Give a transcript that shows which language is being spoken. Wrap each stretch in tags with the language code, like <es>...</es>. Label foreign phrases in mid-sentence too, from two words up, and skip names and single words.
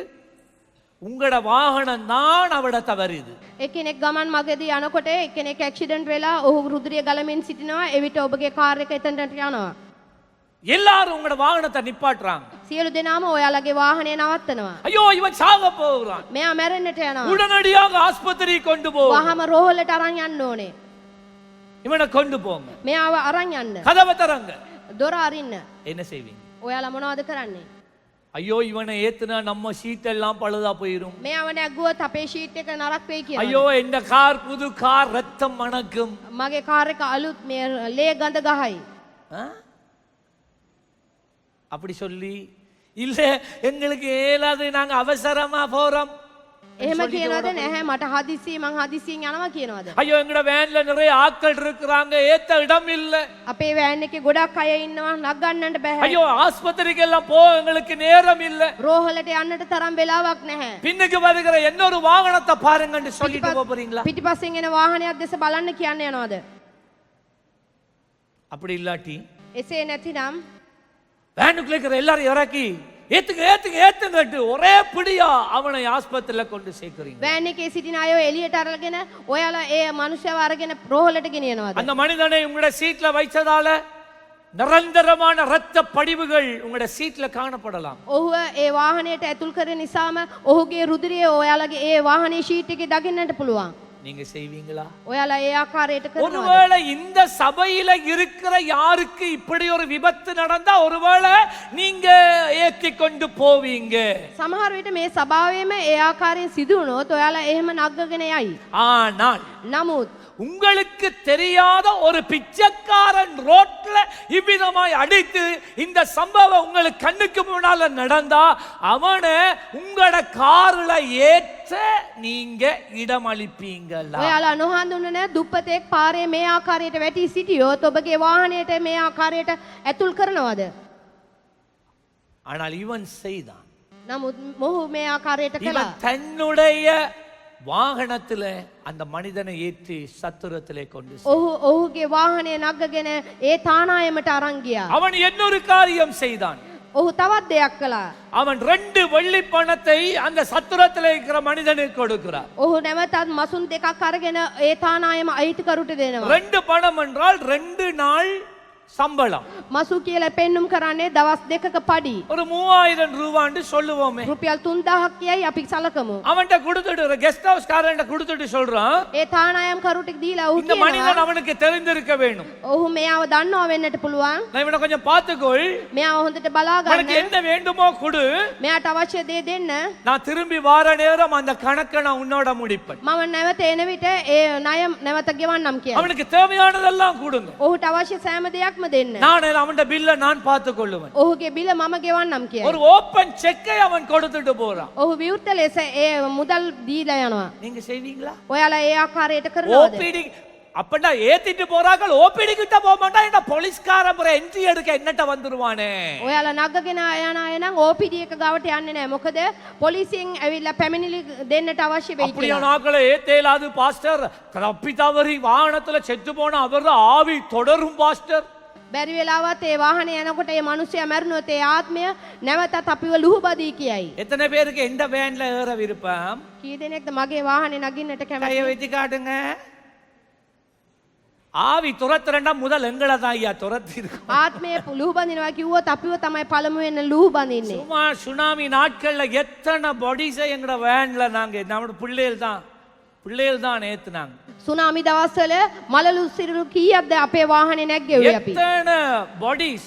<ta>உங்களோட வாகனம் தான் அவட தவறுது.</ta> <si>එක්කෙනෙක් ගමන් මගදී යනකොට එක්කෙනෙක් ඇක්සිඩන්ට් වෙලා ඔහු රුධිරය ගලමින් සිටිනවා. එවිට ඔබගේ කාර් එක එතනට යනවා.</si> <ta>எல்லாரும் உங்களோட வாகனத்தை நிப்பாட்டுறாங்க.</ta> <si>සියලු දෙනාම ඔයාලගේ வாகனය නවත්තනවා.</si> <ta>ஐயோ இவன் சாக போகிறான்.</ta> <si>මෙයා මැරෙන්නට යනවා.</si> <ta>உடனடியாக ஆஸ்பத்திரி கொண்டு போ.</ta> <si>වහම රෝහලට අරන් යන්න ඕනේ.</si> <ta>இவனை கொண்டு போங்க.</ta> <si>මෙයාව අරන් යන්න.</si> <ta>கதவை தரங்க.</ta> <si>දොර අරින්න.</si> <ta>என்ன செய்வீங்க?</ta> <si>ඔයාලා මොනවද කරන්නේ?</si> <ta>ஐயோ இவனை ஏத்துனா நம்ம சீட் எல்லாம் பழுதா போயிரும்.</ta> <si>මෙයාව නැග්ගුවොත් අපේ ෂීට් එක නරක් වෙයි කියලා.</si> <ta>ஐயோ இந்த கார் புது கார் ரத்தம் மணக்கும்.</ta> <si>මගේ කාර් එක අලුත් මේ ලේ ගඳ ගහයි.</si> <ta>அப்படி சொல்லி இல்ல எங்களுக்கு ஏலாது நாங்க அவசரமா போறோம்.</ta> <si>එහෙම කියනවද? නැහැ මට හදිස්සි මං හදිස්සියෙන් යනවා කියනවද?</si> <ta>ஐயோ எங்கட வேன்ல நிறைய ஆட்கள் இருக்கிறாங்க, ஏத்த இடம் இல்ல.</ta> <si>අපේ වෑන් එකේ ගොඩක් අය ඉන්නවා, නගන්නට බෑ.</si> <ta>ஐயோ ஆஸ்பத்திரிக்கு எல்லாம் போ, எங்களுக்கு நேரம் இல்ல.</ta> <si>රෝහලට යන්නට තරම් වෙලාවක් නැහැ.</si> <ta>பின்னுக்கு வருகிற இன்னொரு வாகனத்தை பாருங்கன்னு சொல்லிட்டு போறீங்களா?</ta> <si>පිටිපස්සෙන් එන வாகනයක් දැස බලන්න කියන්න යනවද?</si> <ta>அப்படி இல்லாட்டி</ta> <si>එසේ නැතිනම්</si> <ta>வேனுக்குள்ள இருக்கிற எல்லாரும் இறக்கி ஏத்துங்க ஏத்துங்க ஏத்துங்கட்டு ஒரே பிடியா அவனை ஆஸ்பத்திரியில கொண்டு சேர்க்கிறீங்க.</ta> <si>වෑන් එකේ සිටින අය එළියට අරගෙන ඔයාලා ඒ මනුස්සයව අරගෙන රෝහලට ගෙනියනවද?</si> <ta>அந்த மனிதனை உங்களோட சீட்ல வைச்சதால நிரந்தரமான இரத்த படிவுகள் உங்களோட சீட்ல காணப்படலாம்.</ta> <si>ඔහුව ඒ වාහනයට ඇතුල් කරන නිසාම ඔහුගේ රුධිරය ඔයාලගේ ඒ වාහනේ ෂීට් එකේ දකින්නට පුළුවන්.</si> <ta>நீங்க செய்வீங்களா?</ta> <si>ඔයාලා ඒ ආකාරයට කරනවද?</si> <ta>ஒருவேளை இந்த சபையில இருக்கிற யாருக்கு இப்படி ஒரு விபத்து நடந்தா ஒருவேளை நீங்க ஏத்தி கொண்டு போவீங்க.</ta> <si>සමහර විට මේ සභාවෙම ඒ ආකාරයෙන් සිදු වුණොත් ඔයාලා එහෙම නග්ගගෙන යයි.</si> <ta>ஆனால்</ta> <si>නමුත්</si> <ta>உங்களுக்கு தெரியாத ஒரு பிச்சைக்காரன் ரோட்ல இவ்விதமாய் அடித்து இந்த சம்பவம் உங்களுக்கு கண்ணுக்கு முன்னால நடந்தா அவனை உங்களோட கார்ல ஏற்ற நீங்க இடமளிப்பீங்களா?</ta> <si>ඔයාලා නොහඳුනන දුප්පතෙක් පාරේ මේ ආකාරයට වැටි සිටියොත් ඔබගේ වාහනයට මේ ආකාරයට ඇතුල් කරනවද?</si> <ta>ஆனால் இவன் செய்தான்.</ta> <si>නමුත් මොහු මේ ආකාරයට කළා.</si> <ta>இவன் தன்னுடைய வாகனத்துல அந்த மனிதனை ஏற்றி சத்துரத்திலே கொண்டு</ta> <si>ඔහුගේ වාහනය නගගෙන ඒ තානායමට අරන් ගියා.</si> <ta>அவன் இன்னொரு காரியம் செய்தான்.</ta> <si>ඔහු තවත් දෙයක් කළා.</si> <ta>அவன் 2 வெள்ளி பணத்தை அந்த சத்துரத்தில் இருக்கிற மனிதனுக்கு கொடுக்கிறார்.</ta> <si>ඔහු නැවතත් මසුන් දෙකක් අරගෙන ඒ තානායම අයිතිකරුට දෙනවා.</si> <ta>2 பணம் என்றால் 2 நாள் சம்பளம்.</ta> <si>මසු කියලා පෙන්눔 කරන්නේ දවස් දෙකක පඩි.</si> <ta>ஒரு 3000 ரூபான்னு சொல்லுவோமே.</ta> <si>රුපියල් 3000ක් කියයි අපි සලකමු.</si> <ta>அவன்கிட்ட கொடுத்துட்டு</ta> <en>guest house</en> <ta>காரன்ட்ட கொடுத்துட்டு சொல்றான்.</ta> <si>ඒ තානායම් කරුට දීලා ඔහු</si> <ta>இந்த மனிதன் அவனுக்கு தெரிந்திருக்க வேண்டும்.</ta> <si>ඔහු මෙයාව දන්නවා වෙන්නට පුළුවන්.</si> <ta>நான் இவனை கொஞ்சம் பார்த்துக்கொள்.</ta> <si>මෙයාව හොඳට බලා</si> <ta>உனக்கு</ta> <si>ගන්න.</si> <ta>என்ன வேண்டுமோ கொடு.</ta> <si>මෙයාට අවශ්‍ය දේ දෙන්න.</si> <ta>நான் திரும்பி வார நேரம் அந்த கணக்கை நான் உன்னோட முடிப்பேன்.</ta> <si>මම නැවත එන විට ඒ ණය නැවත ගෙවන්නම් කියලා.</si> <ta>அவனுக்கு தேவையானதெல்லாம் கொடுங்க.</ta> <si>ඔහුට අවශ්‍ය සෑම දෙයක්ම දෙන්න.</si> <ta>நான் அவன்ட பில்ல நான் பார்த்து கொள்ளுவேன்.</ta> <si>ඔහුගේ බිල මම ගෙවන්නම් කියලා.</si> <ta>ஒரு</ta> <en>open cheque</en> <ta>அவன் கொடுத்துட்டு போறான்.</ta> <si>ඔහු විවෘත ලෙස ඒ මුදල් දීලා යනවා.</si> <ta>நீங்க செய்வீங்களா?</ta> <si>ඔයාලා ඒ ආකාරයට කරනවද?</si> <ta>ஓபிடி அப்படா ஏத்திட்டு போறாங்க. ஓபிடி கிட்ட போக மாட்டான். இந்த போலீஸ்காரன் புற என்ட்ரி எடுக்க என்னட்ட வந்துருவானே.</ta> <si>ඔයාලා නගගෙන යන අය නම් OPD එක ගාවට යන්නේ නැහැ. මොකද පොලිසියෙන් ඇවිල්ලා පැමිණිලි දෙන්නට අවශ්‍ය වෙයි</si> <ta>அப்படியே</ta> <si>කියලා.</si> <ta>நாக்களை ஏத்தேலாது பாஸ்டர். தப்பி தவறி வாகனத்துல செத்து போன அவர் ஆவி தொடரும் பாஸ்டர்.</ta> <si>බැරි වෙලාවත් ඒ වාහනේ යනකොට ඒ මිනිස්සයා මැරුණොත් ඒ ආත්මය නැවතත් අපිව ලුහුබදී කියයි.</si> <ta>எத்தனை பேருக்கு எந்த வேன்ல ஏற விருப்பம்?</ta> <si>කී දෙනෙක්ද මගේ වාහනේ නගින්නට</si> <ta>கையை</ta> <si>කැමති?</si> <ta>வச்சு காட்டுங்க. ஆவி துரத்துறண்டா முதல் எங்களை தான் ஐயா துரத்தி இருக்கும்.</ta> <si>ආත්මය ලුහුබදිනවා කිව්වොත් අපිව තමයි පළමුවෙන් ලුහුබදින්නේ.</si> <ta>சும்மா சுனாமி நாட்கள்ல எத்தனை பாடிஸை எங்கட வேன்ல நாங்க நம்ம பிள்ளைகள் தான் ஏத்துனாங்க.</ta> <si>සුනාමි දවස්වල මලලු සිරුරු කීයක්ද අපේ වාහනේ නැග්ගෙව්වේ අපි.</si> <ta>எத்தனை பாடிஸ்</ta>